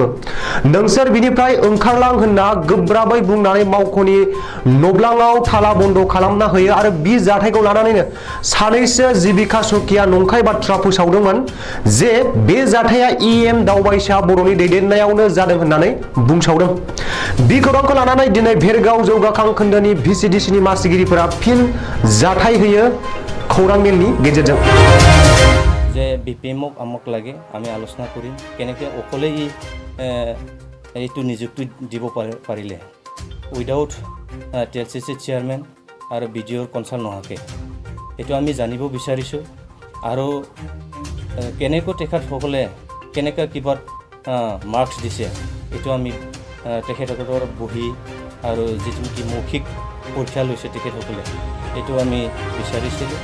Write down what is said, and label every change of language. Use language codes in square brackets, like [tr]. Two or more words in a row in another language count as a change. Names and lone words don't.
[brx] नोंसोर बिनिफ्राय ओंखारलां होनना गोब्राबै बुंनानै मावख'नि नब्लाङाव थाला बन्द खालामना होयो आरो बे जाथायखौ लानानैनो सानैसो जिबिका सखिया नंखाय बाथ्रा फोसावदोंमोन जे बे जाथाया EM दावबायसा बर'नि दैदेननायावनो जादों होननानै बुंसावदों। बे खौरांखौ लानानै दिनै भेरगाव जौगाखां खोन्दोनि VCDC नि मासिगिरिफोरा फिन जाथाय होयो खौरां मेलनि गेजेरजों। [as] যে BPM-ক আমাক লাগে আমি আলোচনা কৰিম কেনেকৈ অকলে এইটো নিযুক্তি দিব পাৰিলে [en] without TLCC chairman [as] আৰু BDOৰ কনচাল্ট নোহোৱাকৈ এইটো আমি জানিব বিচাৰিছোঁ আৰু কেনেকৈ তেখেতসকলে কেনেকৈ কিবা মাৰ্কছ দিছে এইটো আমি তেখেতসকলৰ বহি আৰু যিটো নেকি মৌখিক পৰীক্ষা লৈছে তেখেতসকলে এইটো আমি বিচাৰিছিলোঁ।